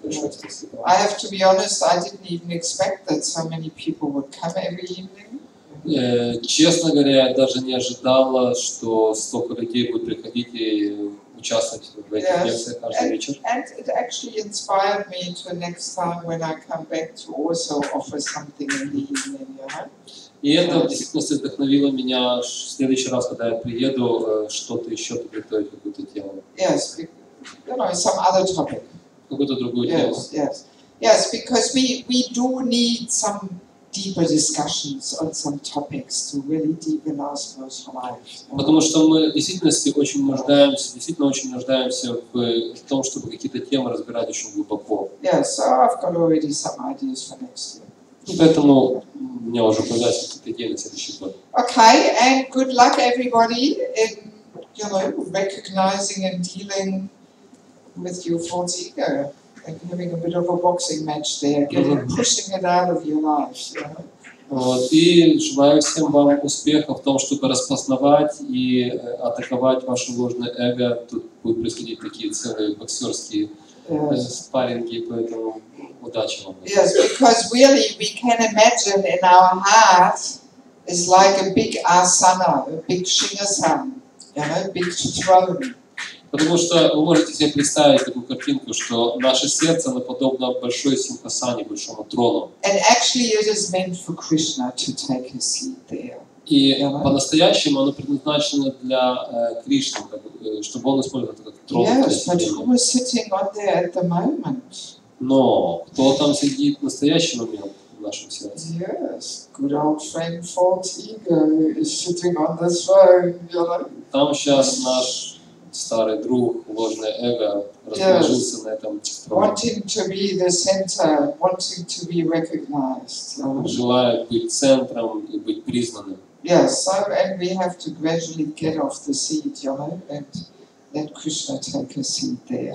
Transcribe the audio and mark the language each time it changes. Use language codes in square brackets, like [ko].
[ru] Большое спасибо. [en] I have to be honest, I didn't even expect that so many people would come every evening. [ru] Честно говоря, я даже не ожидала, что столько людей будет приходить и участвовать в этих лекциях каждый вечер. [en] And it actually inspired me to next time when I come back to also offer something in the evening, you know. [ru] И это в действительности вдохновило меня в следующий раз, когда я приеду, что-то еще подготовить, какую-то тему. [en] Yes, you know, some other topic. [ru] Какую-то другую тему. [en] Yes, because we do need some deeper discussions on some topics to really deepen our spiritual life. [ru] Потому что мы в действительности очень нуждаемся в том, чтобы какие-то темы разбирать очень глубоко. [en] Yes, so I've got already some ideas for next year. [ru] И поэтому у меня уже появляются какие-то идеи на следующий год. [en] Okay, and good luck everybody in, you know, recognizing and dealing with your false ego and having a bit of a boxing match there, pushing it out of your lives, you know. [ru] Вот. И желаю всем вам успеха в том, чтобы распознавать и атаковать ваше ложное эго. Тут будут происходить такие целые боксерские спарринги, поэтому удачи вам. [en] Yes, because really we can imagine in our heart is like a big asana, a big shingasana, you know, big throne. [ru] Потому что вы можете себе представить такую картинку, что наше сердце оно подобно большой симхасане, большому трону. [en] And actually it is meant for Krishna to take his seat there. [ru] И по-настоящему оно предназначено для Кришны, чтобы он использовал это как трон. [en] Yes, but who is sitting on there at the moment? [ru] Но кто там сидит в настоящий момент в нашем сердце? [en] Yes, good old friend false ego is sitting on the throne, you know. [ru] Там сейчас наш старый друг, ложное эго, расположился на этом троне. [en] Wanting to be the center, wanting to be recognized. [ru] Желает быть центром и быть признанным. [en] Yes, so and we have to gradually get off the seat, you know, and let Krishna take a seat there.